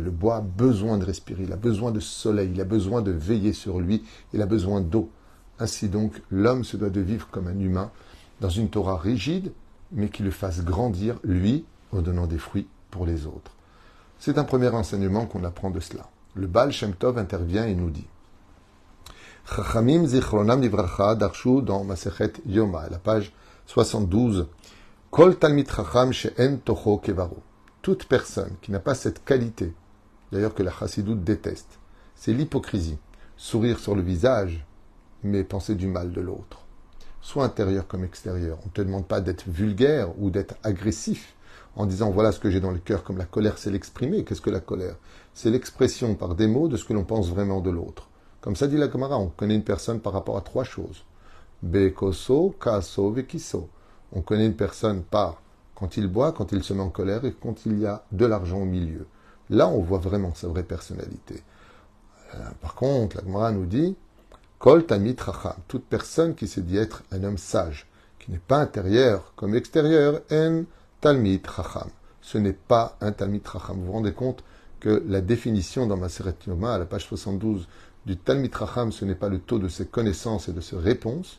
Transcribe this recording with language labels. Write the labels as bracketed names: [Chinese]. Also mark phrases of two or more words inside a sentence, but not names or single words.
[French] Le bois a besoin de respirer, il a besoin de soleil, il a besoin de veiller sur lui, il a besoin d'eau. Ainsi donc, l'homme se doit de vivre comme un humain, dans une Torah rigide, mais qui le fasse grandir, lui, en donnant des fruits pour les autres. C'est un premier enseignement qu'on apprend de cela. Le Baal Shem Tov intervient et nous dit [Hebrew] חכמים זכרונם לברכה דרשו [French] dans Masechet Yoma, à la page 72. [Hebrew] כל תלמיד חכם שאין תוכו כברו. [French] Toute personne qui n'a pas cette qualité, d'ailleurs que la chassidoute déteste, c'est l'hypocrisie. Sourire sur le visage, mais penser du mal de l'autre. Soit intérieur comme extérieur. On ne te demande pas d'être vulgaire ou d'être agressif en disant voilà ce que j'ai dans le cœur, comme la colère c'est l'exprimer. Qu'est-ce que la colère? C'est l'expression par des mots de ce que l'on pense vraiment de l'autre. Comme ça dit la Gemara, on connaît une personne par rapport à 3 choses. [Hebrew] בכוסו, כעסו, ובכיסו. [French] On connaît une personne par quand il boit, quand il se met en colère et quand il y a de l'argent au milieu. Là, on voit vraiment sa vraie personnalité. Par contre, la Gemara nous dit [Hebrew] כל תמיד חכם, [French] toute personne qui se dit être un homme sage, qui qui n'est pas intérieur comme extérieur, en [Hebrew] תלמיד חכם. [French] Ce n'est pas un [Hebrew] תלמיד חכם. [French] Vous vous rendez compte que la définition dans Maseret Yoma, à la page 72, du [Hebrew] תלמיד חכם, [French] ce n'est pas le taux de ses connaissances et de ses réponses.